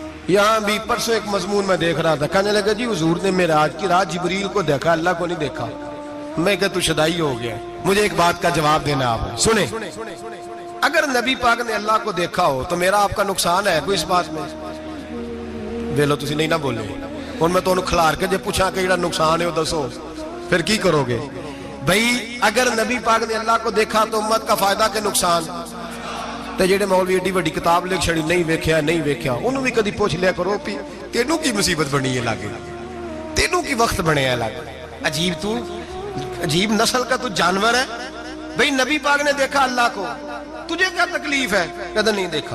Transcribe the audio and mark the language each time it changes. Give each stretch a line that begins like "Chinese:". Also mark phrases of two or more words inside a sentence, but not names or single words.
Urdu: یہاں بھی پرسوں ایک مضمون میں دیکھ رہا تھا، کہنے لگا جی حضور نے معراج کی رات جبریل کو دیکھا، اللہ کو نہیں دیکھا۔ میں کہا تو شدائی ہو گیا۔ مجھے ایک بات کا جواب دینا آپ سنیں، اگر نبی پاک نے اللہ کو دیکھا ہو تو میرا آپ کا نقصان ہے کوئی اس بات میں؟
Punjabi: ویلو تسی نہیں نہ بولے ہن میں تانوں کھلار کے جے پوچھاں کہ جڑا نقصان ہے وہ دسو پھر کی کرو گے؟
Urdu: بھئی اگر نبی پاک نے اللہ کو دیکھا تو امت کا فائدہ کہ نقصان؟
Punjabi: تے جڑے مولوی ایڈی بڑی کتاب لکھ چھڑی نہیں ویکھیا انہوں بھی کدی پوچھ لیا کرو پی تینوں کی مصیبت بنی ہے لاگے، تینوں کی وقت بنے ہے لاگے،
Urdu: عجیب نسل کا تو جانور ہے۔ بھئی نبی پاک نے دیکھا اللہ کو، تجھے کیا تکلیف ہے؟ کہتا نہیں دیکھا۔